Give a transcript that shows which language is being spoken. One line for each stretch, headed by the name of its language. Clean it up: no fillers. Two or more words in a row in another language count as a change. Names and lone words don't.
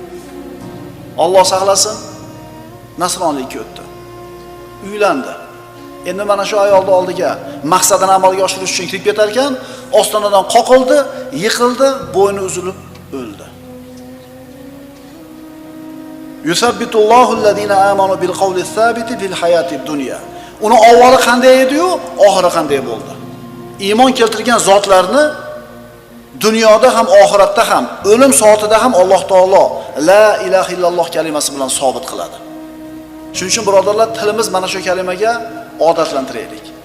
Uzbek: Alloh saqlasin, nasroniylikka o'tdi. Uylandi. Endi mana shu ayolning oldiga maqsadini amalga oshirish uchun kirib ketar ekan, ostonadan qoqildi, yiqildi, bo'yni uzilib o'ldi.
Arabic: يثبت الله الذين آمنوا بالقول الثابت في الحياة الدنيا.
Uzbek: Uni avvali qanday edi-yu, oxiri qanday bo'ldi? Iymon keltirgan zotlarni dunyoda ham oxiratda ham, o'lim soatida ham Alloh taolo
Arabic: لا إله إلا الله
Uzbek: kalimasi bilan sobit qiladi. Shuning uchun birodarlar, tilimiz mana shu kalimaga odatlantiraylik.